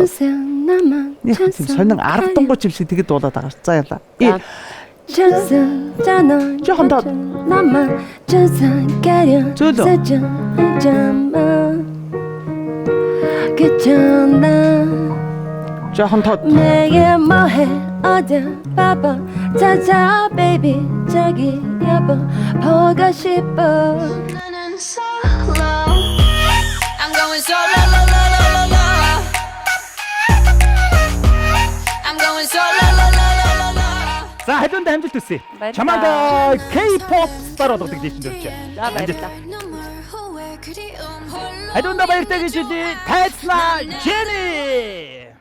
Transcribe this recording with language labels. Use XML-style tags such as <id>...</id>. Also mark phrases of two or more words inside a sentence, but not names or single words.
<mn>Нэг тийм сонин аргадангуй юм шиг тэгэд дуулаад байгаа ш. За яла. Жоохон доо. Зөөлөө. жоохон тод.</mn> <ko>내게 뭐해 어디 봐봐 찾아 baby 저기 여보 보고 싶어 나는</ko> <en>solo I'm going solo la la la la la I'm going solo la la la la la</en> <mn>За хайдунд амжилт хүсье. Чамайг K-pop star болгодог дэвшин дөрчээ. За баярлалаа. хайдунд баяртай гэж хэлье. Тайцлаа Jennie.</mn>